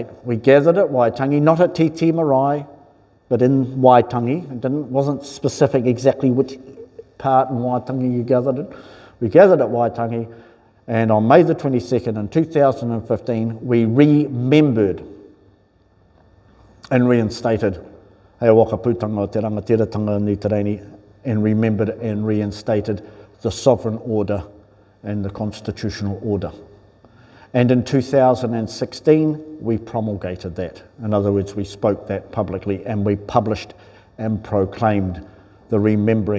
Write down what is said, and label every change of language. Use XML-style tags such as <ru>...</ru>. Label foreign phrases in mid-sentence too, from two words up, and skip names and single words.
<en>We gathered at Waitangi, not at Titi Marae, but in Waitangi. It wasn't specific exactly which part in Waitangi you gathered in. We gathered at Waitangi, and on May the 22nd in 2015, we remembered and reinstated</en> <mi>Hei waka pūtanga o te rangatiratanga ni te reini,</mi> <en>and remembered and reinstated the sovereign order and the constitutional order. And in 2016, we promulgated that. In other words, we spoke that publicly and we published and proclaimed the remembering.</en>